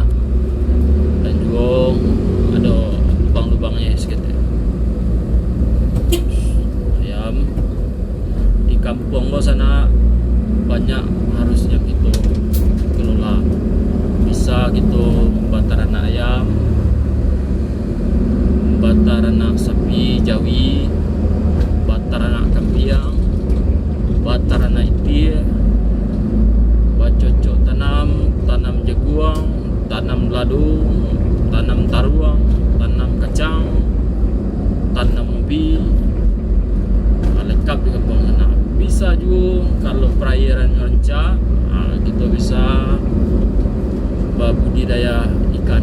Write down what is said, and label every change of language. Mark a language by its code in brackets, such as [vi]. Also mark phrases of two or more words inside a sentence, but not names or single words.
[id] Dan juga ada lubang-lubangnya sedikit. Ayam di kampung lo sana banyak harusnya kita kelola. [min] Bisa kita batar anak ayam, batar anak sapi Jawi, batar anak kampiang, batar anak itir, bacocok tanam jaguang, tanam ladu, tanam taruang, tanam kacang, tanam ubi, lengkap di kampung sana. [id] Bisa juga kalau perairan rancak, kita bisa budidaya ikan.